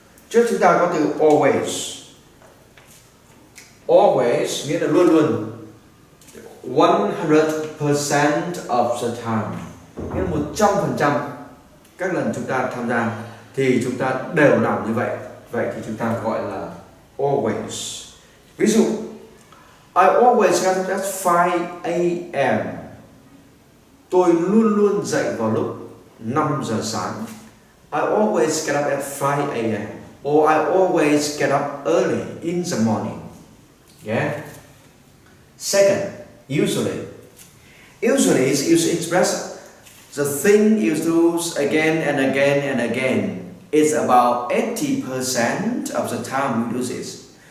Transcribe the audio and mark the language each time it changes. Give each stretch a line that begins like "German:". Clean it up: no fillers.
Vietnamese: Trước chúng ta có từ always. Always nghĩa là luôn luôn.
English: 100% of the time.
Vietnamese: Nghĩa là 100% các lần chúng ta tham gia thì chúng ta đều làm như vậy. Vậy thì chúng ta gọi là always. Ví dụ,
English: I always get up at 5 a.m.
Vietnamese: Tôi luôn luôn dậy vào lúc 5 giờ sáng.
English: I always get up at 5 a.m. Or I always get up early in the morning. Yeah. Second, usually. Usually is used to express the thing you do again and again and again. It's about 80% of the time you do this.